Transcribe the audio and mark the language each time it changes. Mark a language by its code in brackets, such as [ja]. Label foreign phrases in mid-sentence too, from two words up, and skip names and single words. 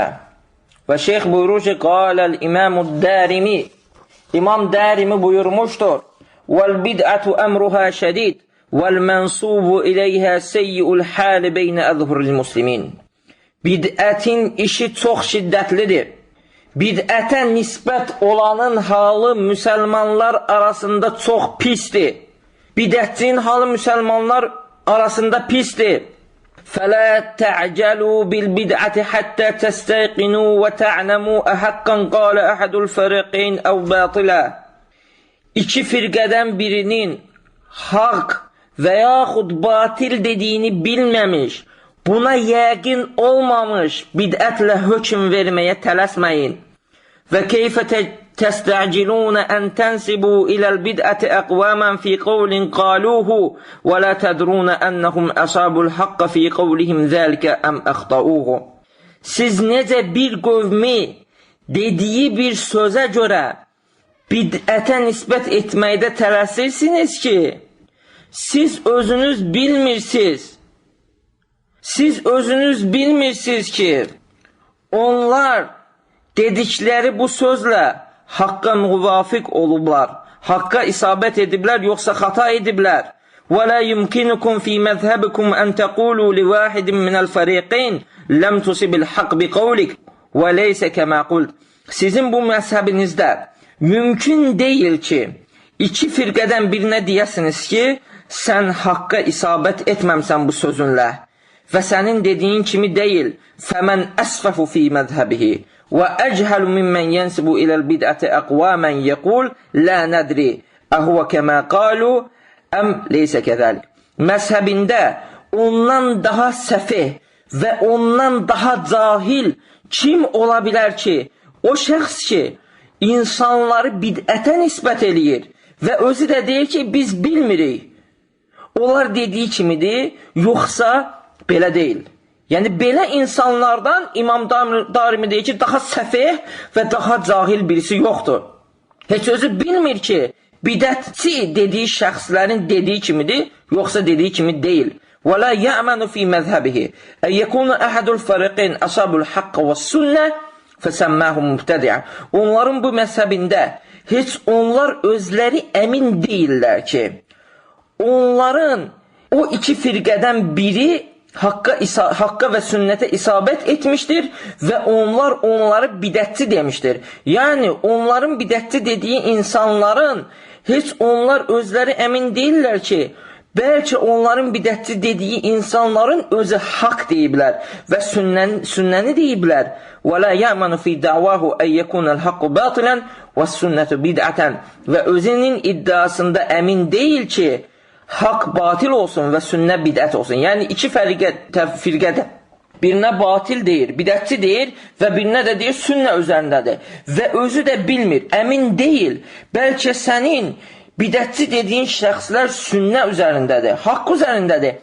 [az] Və şeyx buyurur ki, [ar] قال الإمام الدارمي, [az] İmam Dərimi buyurmuşdur, [ar] والبدعة أمرها شديد والمنسوب إليها سيء الحال بين أظهر المسلمين. [az] Bid'ətin işi çox şiddətlidir. Bid'ətə nisbət olanın halı müsəlmanlar arasında çox pisdir. Bid'ətçinin halı müsəlmanlar arasında pisdir. [ar] فَلَا تَعْجَلُوا بِالْبِدْعَةِ حَتَّى تَسْتَيْقِنُوا وَتَعْنَمُوا أَحَقًّا قَالَ أَحَدُ الْفَرِقَيْنِ أَوْ بَاطِلًا. [az] İki firqədən birinin haqq və yaxud batil dediyini bilməmiş, buna yəqin olmamış bidətlə hökm verməyə tələsməyin. [ar] وكيف تستعجلون أن تنسبوا إلى البدعة أقواما في قول قالوه ولا تدرون أنهم أصابوا الحق في قولهم ذلك أم أخطأوه. [az] Siz necə bir qövmi dediyi bir sözə görə bid'ətə nisbət etməkdə tələsirsiniz ki, siz özünüz bilmirsiniz ki, onlar dedikləri bu sözlə haqqa müvafiq olublar, haqqa isabət ediblər, yoxsa xata ediblər. [ar] وَلَا يُمْكِنُكُمْ فِي مَذْهَبِكُمْ أَنْ تَقُولُوا لِوَاحِدٍ مِنَ الْفَرِيقَيْنِ لَمْ تُصِبِ الْحَقِّ بِقَوْلِكَ وَلَيْسَ كَمَا قُلْتُ. [az] Sizin bu məzhəbinizdə mümkün deyil ki, iki firqədən birinə deyəsiniz ki, sən haqqa isabət etməmsən bu sözünlə və sənin dediyin kimi deyil. [ar] فَمَنْ أَسْفَفُ فِي مَذْهَبِهِ وَأَجْهَلُ مِمَّنْ يَنْسِبُ إِلَى الْبِدْعَةِ أَقْوَامًا يَقُولُ لَا نَدْرِي أَهُوَ كَمَا قَالُوا أَمْ لَيْسَ كَذَلِكَ. [az] Məzhəbində ondan daha səfih və ondan daha cahil kim ola bilər ki, o şəxs ki, insanları bid'ətə nisbət eləyir və özü də deyir ki, biz bilmirik. Onlar dediyi kimidir, yoxsa belə deyil. Yəni, belə insanlardan İmam Darimi deyir ki, daha səfeh və daha cahil birisi yoxdur. Heç özü bilmir ki, bidətçi dediyi şəxslərin dediyi kimidir, yoxsa dediyi kimi deyil. [ar] وَلَا يَعْمَنُ فِي مَذْهَبِهِ اَنْ يَكُونَ أَحَدُ الْفَرِقِينَ أَصَابُ الْحَقَّ وَالسُّنَّةِ فَسَمَّاهُ مُبْتَدِعًا. [az] Onların bu məzhəbində heç onlar özləri əmin deyirlər ki, onların o iki firqədən biri haqqa və sünnətə isabət etmişdir və onlar onları bidətçi demişdir. Yəni, onların bidətçi dediyi insanların heç onlar özləri əmin deyirlər ki, bəlkə onların bidətçi dediyi insanların özü haqq deyiblər və sünnəni deyiblər. [ar] وَلَا يَعْمَنُ فِي دَعْوَاهُ اَنْ يَكُونَ الْحَقُّ بَاطِلًا وَالسُّنَّةُ بِدْعَةً [az] və özünün iddiasında əmin deyil ki, haqq batil olsun və sünnə bidət olsun. Yəni, iki firqədə birinə batil deyir, bidətçi deyir və birinə də deyir, sünnə üzərindədir. Və özü də bilmir, əmin deyil. Bəlkə sənin bidətçi dediyin şəxslər sünnə üzərindədir, haqq üzərindədir.